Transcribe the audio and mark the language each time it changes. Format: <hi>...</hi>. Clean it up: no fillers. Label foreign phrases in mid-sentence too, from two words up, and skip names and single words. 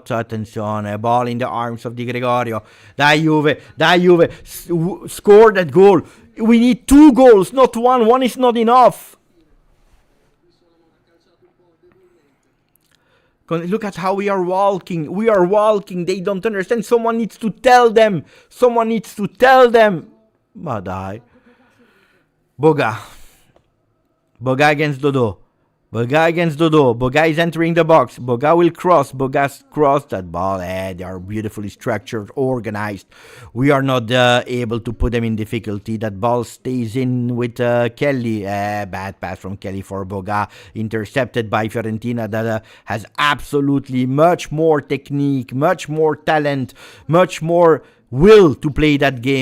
<en>Attenzione, a ball in the arms of Di Gregorio. Dai Juve, score that goal. We need 2 goals, not 1. 1 is not enough. Look at how we are walking. We are walking. They don't understand. Someone needs to tell them. Someone needs to tell them.</en> <it>Ma dai.</it> <en>Boga. Boga against Dodo. Boga against Dodo. Boga is entering the box. Boga will cross. Boga's crossed that ball. They are beautifully structured, organized. We are not able to put them in difficulty. That ball stays in with Kelly. Bad pass from Kelly for Boga. Intercepted by Fiorentina that has absolutely much more technique, much more talent, much more will to play that game.</en>